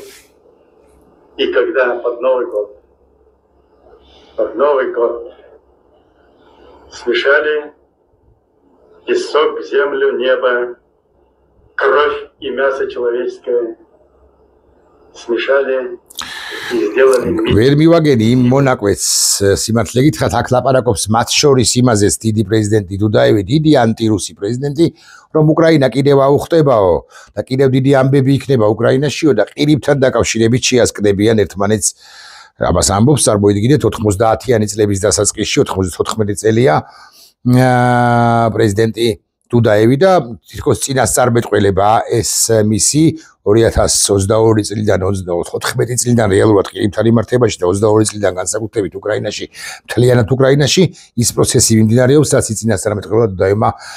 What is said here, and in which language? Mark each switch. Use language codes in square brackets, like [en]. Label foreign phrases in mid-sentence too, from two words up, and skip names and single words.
[ru] И когда под Новый год смешали песок, землю, небо, кровь и мясо человеческое, смешали и сделали мир. [ka] ვერ მივაგენი იმ მონაკვეთს სიმართლე გითხრათ აქ ლაპარაკობს მათ შორის იმაზეც დიდი პრეზიდენტი დუდაევი, დიდი ანტირუსი პრეზიდენტი, რომ უკრაინა კიდევ აუხტებაო და კიდევ დიდი ამბები იქნება უკრაინაშიო და ყირიმთან დაკავშირებით შეასკდებიან ერთმანეთს. ამას ამბობს, წარმოიდგინეთ 90-იანი წლების დასაწყისში, 94 წელია პრეზიდენტი დუდაევი და თითქოს წინასწარმეტყველება ეს მისი 2022 წლიდან 14 წლიდან რეალურად ყირიმთან იმართებაში და 22 წლიდან განსაკუთრებით უკრაინაში, მთლიანად უკრაინაში ის პროცესი მიმდინარეობს, რაც წინასწარმეტყველება დუდაევმა